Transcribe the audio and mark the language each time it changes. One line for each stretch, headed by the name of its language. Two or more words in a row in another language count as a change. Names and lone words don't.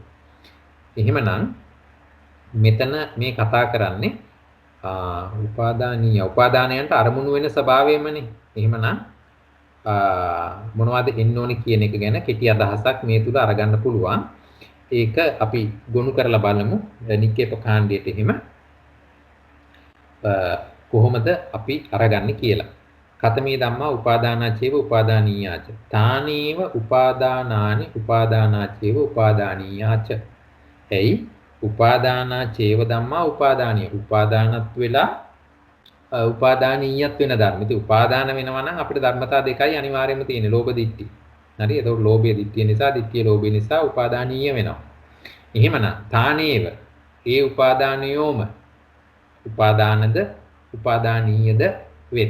Sinhala: එහෙමනම් මෙතන මේ කතා කරන්නේ උපාදානීය උපාදානයන්ට අරමුණු වෙන ස්වභාවයමනේ. එහෙමනම් මොනවද එන්න ඕනේ කියන එක ගැන කෙටි අදහසක් මේ තුල අරගන්න පුළුවන්. ඒක අපි ගොනු කරලා බලමු නික්කේප කාණ්ඩයට එහෙම කොහොමද අපි අරගන්නේ කියලා.
Pali: කතමේ ධම්මා උපාදානාචේව උපාදානීයාච. තානේව උපාදානානි උපාදානාචේව උපාදානීයාච. එයි උපාදානාචේව ධම්මා උපාදානීය.
Sinhala: උපාදානත් වෙලා උපාදානීයත් වෙන ධර්ම. ඉතින් උපාදාන වෙනවා නම් අපිට ධර්මතා දෙකයි අනිවාර්යයෙන්ම තියෙන්නේ. ලෝභ දිට්ඨි. හරි. ඒතකොට ලෝභය දිට්ඨිය නිසා, දිට්ඨිය ලෝභය නිසා උපාදානීය වෙනවා. එහෙමනම් තානේව ඒ උපාදානියෝම උපාදානද උපාදානීයද වෙත්.